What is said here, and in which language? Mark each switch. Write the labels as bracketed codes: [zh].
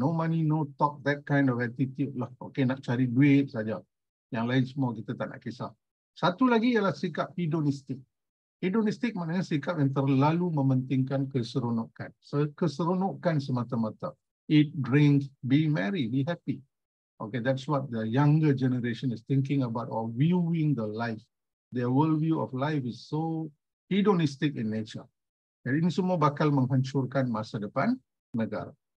[en] No money, no talk, that kind of attitude lah. [ms] Okey, nak cari duit saja. Yang lain semua kita tak nak kisah. Satu lagi ialah sikap hedonistik. Hedonistik maknanya sikap yang terlalu mementingkan keseronokan. Keseronokan semata-mata. [en] Eat, drink, be merry, be happy. Okay, that's what the younger generation is thinking about or viewing the life. Their worldview of life is so hedonistic in nature. [ms] Jadi ini semua bakal menghancurkan masa depan negara.